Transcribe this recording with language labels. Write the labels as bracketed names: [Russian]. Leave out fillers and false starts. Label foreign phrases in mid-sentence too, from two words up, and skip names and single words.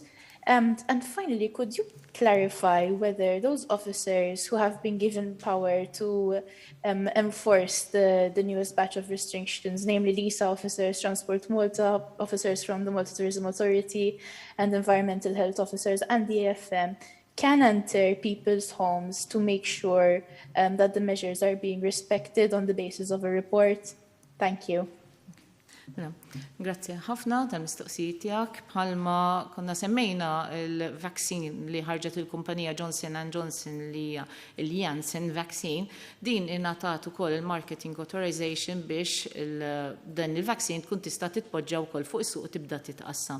[English] And finally, could you clarify whether those officers who have been given power to enforce the newest batch of restrictions, namely LISA officers, Transport Malta, officers from the Malta Tourism Authority, and environmental health officers, and the AFM, can enter people's homes to make sure that the measures are being respected on the basis of a report? Thank you. [Maltese] Grazie ħafna tal-mistoqsijiet tiegħek. Bħalma konna semmejna il-vaccine li ħarġet il-kumpanija Johnson & Johnson li hija il-Janssen vaccine, din ingħatat ukoll il- [English] marketing authorization [Maltese] biex dan il-vaccine tkun tista' titpoġġa wkoll fuq is-suq tibda titqassam.